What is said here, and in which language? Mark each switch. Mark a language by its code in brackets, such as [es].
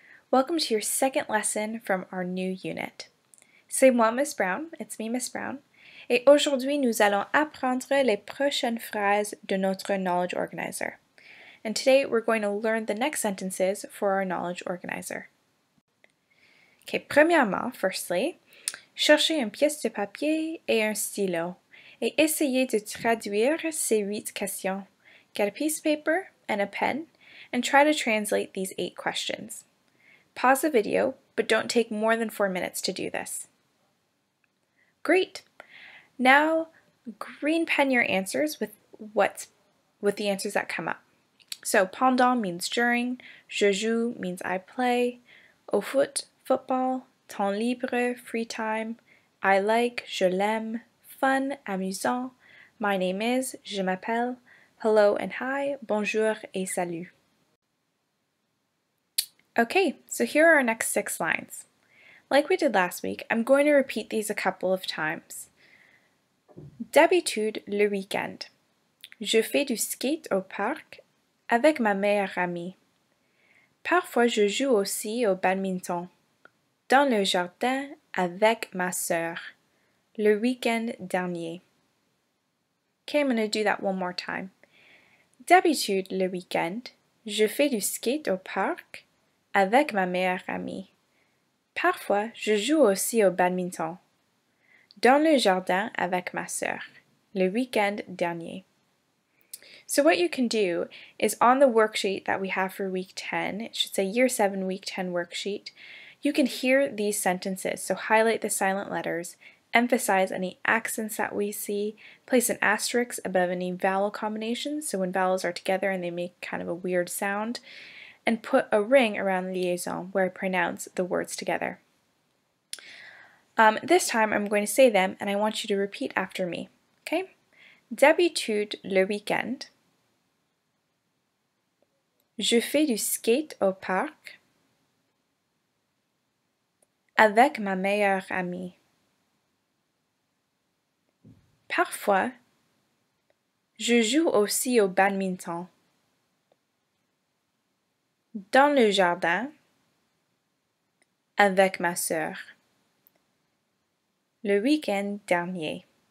[en] Welcome to your second lesson from our new unit. [fr] C'est moi, Miss Brown. [en] It's me, Miss Brown. [fr] Et aujourd'hui, nous allons apprendre les prochaines phrases de notre [en] knowledge organizer. And today, we're going to learn the next sentences for our knowledge organizer. [fr] Okay, premièrement, [en] firstly, [fr] cherchez une pièce de papier et un stylo et essayez de traduire ces 8 questions. [en] Get a piece of paper and a pen and try to translate these 8 questions. Pause the video, but don't take more than 4 minutes to do this. Great! Now, green pen your answers with the answers that come up. So, [fr] pendant [en] means during, [fr] je joue [en] means I play, [fr] au foot, [en] football, [fr] temps libre, [en] free time, I like, [fr] je l'aime, [en] fun, [fr] amusant, [en] my name is, [fr] je m'appelle, [en] hello and hi, [fr] bonjour et salut. [en] Okay, so here are our next 6 lines. Like we did last week, I'm going to repeat these a couple of times. [fr] D'habitude, le week-end, je fais du skate au parc avec ma meilleure amie. Parfois, je joue aussi au badminton dans le jardin avec ma sœur le week-end dernier. [en] Okay, I'm going to do that one more time. [fr] D'habitude, le week-end, je fais du skate au parc avec ma meilleure amie. Parfois, je joue aussi au badminton dans le jardin avec ma sœur le week-end dernier. [en] So what you can do is on the worksheet that we have for week 10, it should say Year 7 week 10 worksheet, you can hear these sentences. So highlight the silent letters, emphasize any accents that we see, place an asterisk above any vowel combinations, so when vowels are together and they make kind of a weird sound, and put a ring around the liaison where I pronounce the words together. This time I'm going to say them and I want you to repeat after me. Okay? [fr] D'habitude, le week-end, je fais du skate au parc avec ma meilleure amie. Parfois, je joue aussi au badminton dans le jardin avec ma sœur le week-end dernier.